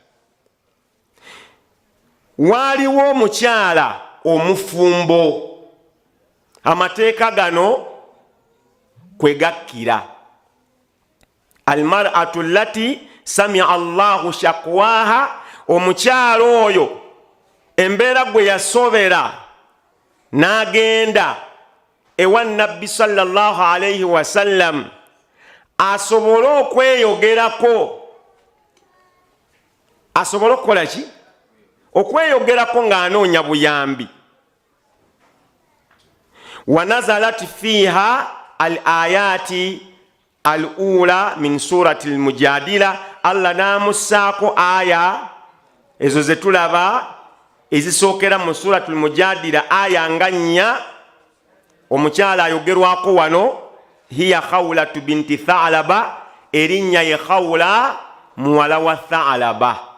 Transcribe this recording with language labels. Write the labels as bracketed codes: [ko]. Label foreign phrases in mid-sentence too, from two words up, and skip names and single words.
[lg] waaliwo omukyala omufumbo amateeka gano kwe gakkira [ar] المرأة التي سمع الله شكواها [lg] omukyala oyo embeera gwe yasobera n'agenda ewa nabbi [ar] صلى الله عليه وسلم [lg] asobole okweyogerako asobole okukola ki okweyogerako ng'anoonya buyambi [ar] ونزلت فيها الآيات الأولى من سورة المجادلة [lg] Allah namussaako aya ezo zetulaba ezisookera mu [ar] سورة المجادلة [lg] aya nga 4 omukyala ayogerwako wano [ar] هي خولة بنت ثعلبة [lg] erinnya ye Khawla muwala wa Tha'laba